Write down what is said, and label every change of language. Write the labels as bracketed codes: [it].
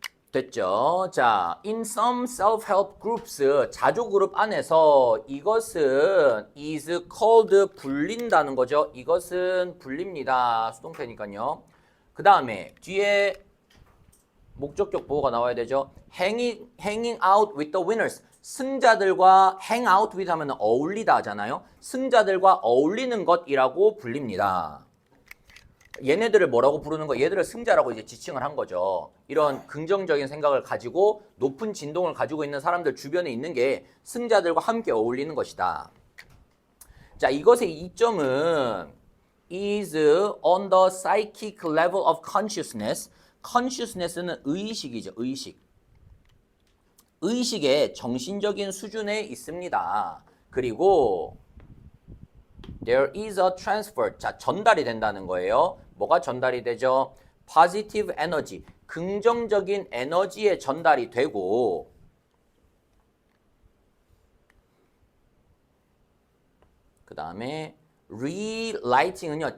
[ko] 됐죠? 자, [en] in some self-help groups, [ko] 자조 그룹 안에서 이것은 [en] is called [ko] 불린다는 거죠. 이것은 불립니다. 수동태니까요. 그 다음에 뒤에 목적격 보호가 나와야 되죠. [en] hanging out with the winners. [ko] 승자들과 hang out with 하면 어울리다 하잖아요. 승자들과 어울리는 것이라고 불립니다. 얘네들을 뭐라고 부르는 거? 얘들을 승자라고 이제 지칭을 한 거죠. 이런 긍정적인 생각을 가지고 높은 진동을 가지고 있는 사람들 주변에 있는 게 승자들과 함께 어울리는 것이다. 자, 이것의 이점은 [en] is on the psychic level of consciousness. [ko] consciousness는 의식이죠. 의식의 정신적인 수준에 있습니다. 그리고 [en] there is a transfer. [ko] 자, 전달이 된다는 거예요. 뭐가 전달이 되죠? [en] positive energy. [ko] 긍정적인 에너지의 전달이 되고 그 다음에 relighting은요.